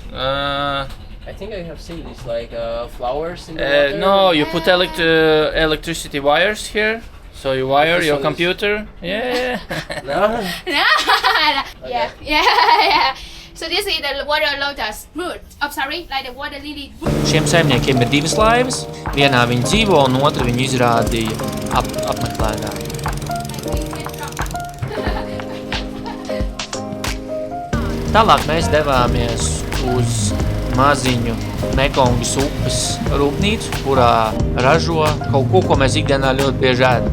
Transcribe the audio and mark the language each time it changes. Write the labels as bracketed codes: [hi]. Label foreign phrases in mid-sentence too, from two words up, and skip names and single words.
[en] I think I have seen this like flowers in the water. No, you put electricity wires here, so you wire This your one is- computer. Yeah. No. No. Yeah. So this is the water lotus root. Oh, sorry, like the water lily root. [lv] Šiem saimniekiem ir divas laivas, vienā viņi dzīvo un otra viņi izrādīja apmeklētāji. Tālāk mēs devāmies uz maziņu Mekongas upes rūpnīcu, kurā ražo kaut ko, ko mēs ikdienā ļoti bieži ēdam.